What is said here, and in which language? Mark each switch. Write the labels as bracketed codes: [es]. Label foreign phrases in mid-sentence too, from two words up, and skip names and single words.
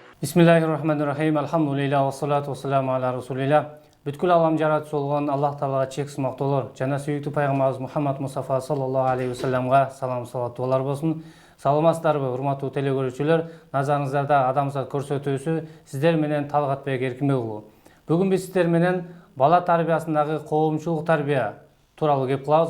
[ar] بسم الله الرحمن الرحيم. الحمد لله، والصلاة والسلام على رسول الله. [ky] Бүткүл алам жаратуучу болгон Аллах Таалага чексиз мактоолор жана сүйүктүү пайгамбарыбыз Мухаммад Мустафа [ar] صلى الله عليه وسلم [ky] салам салаваттуулар болсун. Саламатсыздарбы, урматтуу телекөрүүчүлөр? Назарыңыздарда адамзат көрсөтүүсү сиздер менен Талгатбек Эркинбек уулу. Бүгүн биз сиздер менен бала тарбиясындагы коомчулук тарбия тууралуу кеп кылабыз.